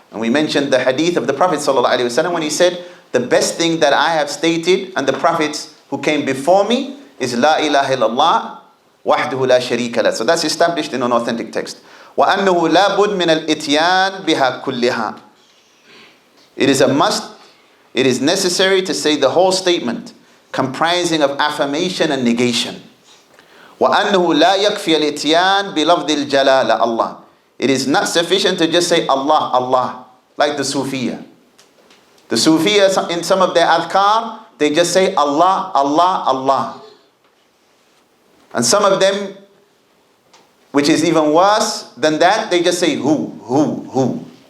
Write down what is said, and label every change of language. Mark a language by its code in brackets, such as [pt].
[en] And we mentioned the hadith of the Prophet ﷺ when he said, the best thing that I have stated and the prophets who came before me is [ar] La ilaha illallah wahdahu la sharika lah. [en] So that's established in an authentic text. [ar] وَأَنَّهُ لَا بُدْ مِنَ الْإِتْيَانِ بِهَا كُلِّهَا. [en] It is a must, it is necessary to say the whole statement, comprising of affirmation and negation. [ar] وَأَنَّهُ لَا يَكْفِيَ الْإِتْيَانِ بِلَفْظِ الْجَلَالَ, Allah. [en] It is not sufficient to just say Allah, Allah, like the Sufiya. The Sufiya, in some of their adhkar, they just say Allah, Allah, Allah. And some of them, which is even worse than that, they just say who.